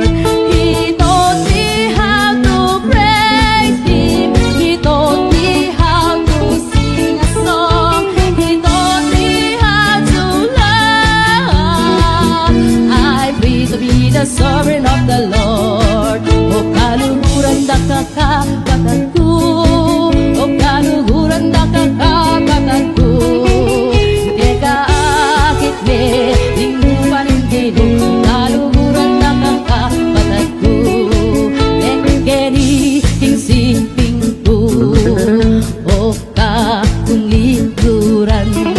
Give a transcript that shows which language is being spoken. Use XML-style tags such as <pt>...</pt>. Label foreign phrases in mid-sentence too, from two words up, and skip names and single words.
<en>He taught me how to praise Him. He taught me how to sing a song. He taught me how to love. the Lord.</en> <pam>O kaluhuran da kakapatagku, o kaluhuran da kakapatagku. Teka akit me, linggupan hindi, kaluhuran da kakapatagku. Nekeni king simpingku, o kakung lingkuran.</pam>